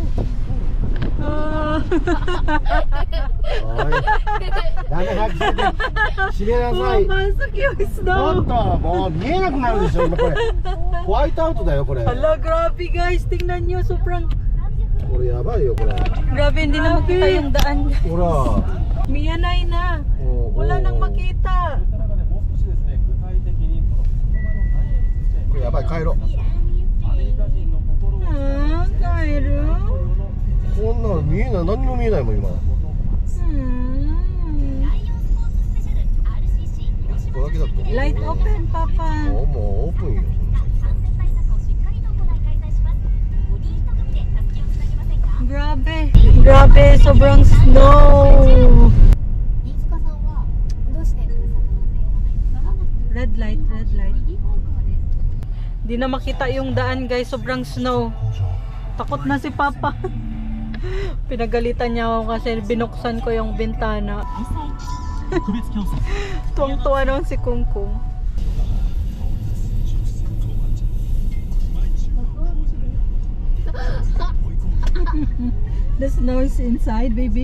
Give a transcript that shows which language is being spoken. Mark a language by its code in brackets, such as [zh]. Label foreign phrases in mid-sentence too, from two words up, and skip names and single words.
[tl] Pumapasok yung snow. Hala, grabe guys. Tingnan nyo, sobrang... Grabe, hindi na makita yung daan. Miyanay na. Wala nang makita. [ja] Kairo. 帰る？こんなの見えない、何も見えないもん今。ここだけだと。 [en] Light open, Papa. [ja] もうオープンよ。 [tl] Grabe, sobrang snow. [en] Red light. [tl] Di na makita yung daan guys, sobrang snow. Takot na si Papa. Pinagalitan niya ako kasi binuksan ko yung bintana. Tuwang-tuwa naman si Kungkung. [en] The snow is inside, baby.